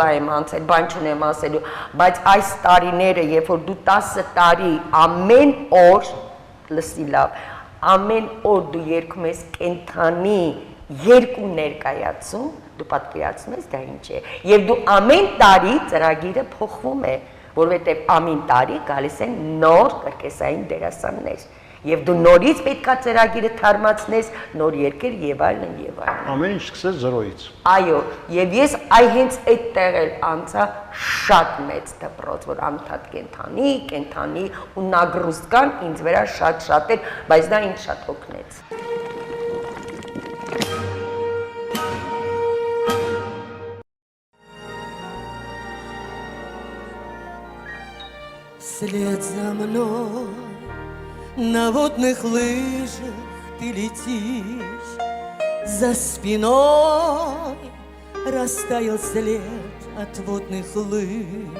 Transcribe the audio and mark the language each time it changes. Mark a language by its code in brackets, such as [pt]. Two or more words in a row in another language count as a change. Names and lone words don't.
[hy] եմ անցել, բան չունեմ ասելու, բայց այս տարիները, երբ որ դու 10 տարի ամեն օր, լսի լավ, ամեն օր դու երգում ես կենդանի երկու ներկայացում, դու պատկերացնում ես դա ինչ է, եւ դու ամեն տարի ծրագիրը փոխվում է, որովհետեւ ամեն տարի գալիս են նոր կրկեսային դերասաններ։ Եվ դու նորից պետքա ծրագիրը թարմացնես, նոր երգեր եւ այլն եւ այլն։ Ամեն ինչ սկսեց 0-ից։ Այո, եւ ես հենց այդտեղ էլ անցա շատ մեծ դպրոց, որ անընդհատ կենթանի ու նագրուստկան ինձ վրա շատ էր, բայց դա ինձ շատ օգնեց։ [ru] Вслед за мной на водных лыжах ты летишь, за спиной растаял след от водных лыж.